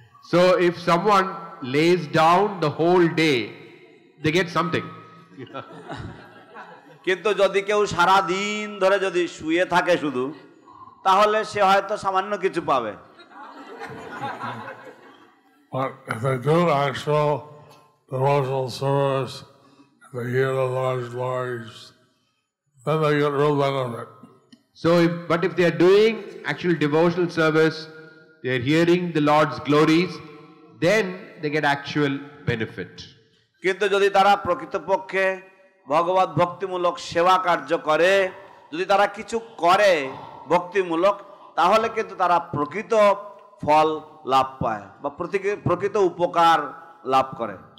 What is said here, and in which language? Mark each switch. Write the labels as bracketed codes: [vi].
[en] So if someone lays down the whole day, they get something. [bn] কিন্তু যদি কেউ সারা দিন ধরে যদি শুয়ে থাকে শুধু, তাহলে সে হয়তো সামান্য কিছু পাবে। [en] But if they do actual devotional service, if they hear the Lord's glories, then they get real benefit. So, but if they are doing actual devotional service, they are hearing the Lord's glories, then they get actual benefit. [bn] কিন্তু যদি তারা প্রকৃতপক্ষে ভগবত ভক্তিমূলক সেবা কার্য করে, যদি তারা কিছু করে ভক্তিমূলক, তাহলে কিন্তু তারা প্রকৃত ফল লাভ পায় বা প্রকৃত উপকার লাভ করে।